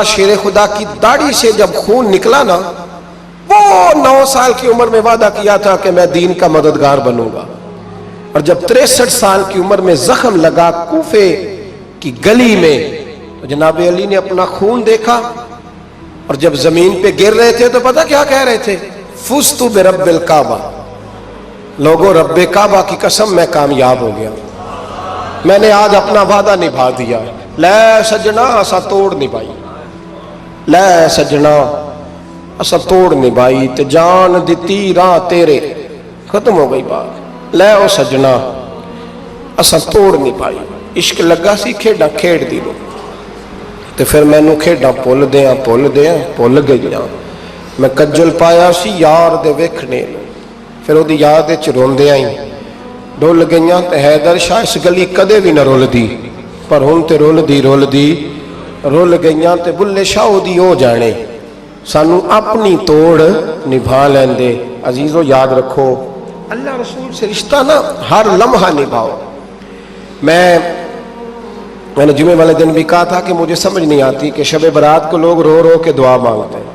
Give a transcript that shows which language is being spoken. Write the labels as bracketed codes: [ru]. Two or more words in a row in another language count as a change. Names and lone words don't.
[ur] شیر خدا کی داڑھی سے جب خون نکلا نا, وہ 9 سال کی عمر میں وعدہ کیا تھا کہ میں دین کا مددگار بنوں گا, اور جب 63 سال کی عمر میں زخم لگا کوفے کی گلی میں تو جناب علی نے اپنا خون دیکھا, اور جب زمین پہ گر رہے تھے تو پتہ کیا کہہ رہے تھے, [ar] فزت برب الکعبہ, [ur] لوگوں رب کعبہ کی قسم میں کامیاب ہو گیا, میں نے آج اپنا وعدہ نبھا دیا. [pa] لے سجنا اسا توڑ نبھائی, لے سجنا اسا توڑ نبھائی, تے جان دتی راہ تیرے, ختم ہو گئی بات. لے او سجنا اسا توڑ نبھائی, عشق لگا سی کھیڈاں کھیڑ دی لو, تے پھر مینوں کھیڈاں بھول گئیاں, میں کجل پایا سی یار دے ویکھنے, پھر وہ یاد وچ روندے آئی, ڈول گئیاں تے حیدر شاہ اس گلی کدے بھی نہ رول دی, پر ہن تے رول گئیاں تے بلے شاہ دی ہو جانے, سانو اپنی توڑ نبھا لیندے. [ur] عزیزو یاد رکھو اللہ رسول سے رشتہ نا ہر لمحہ نبھاؤ. میں نے جمعے والے دن بھی کہا تھا کہ مجھے سمجھ نہیں آتی کہ شب برات کو لوگ رو رو کے دعا مانگتے ہیں.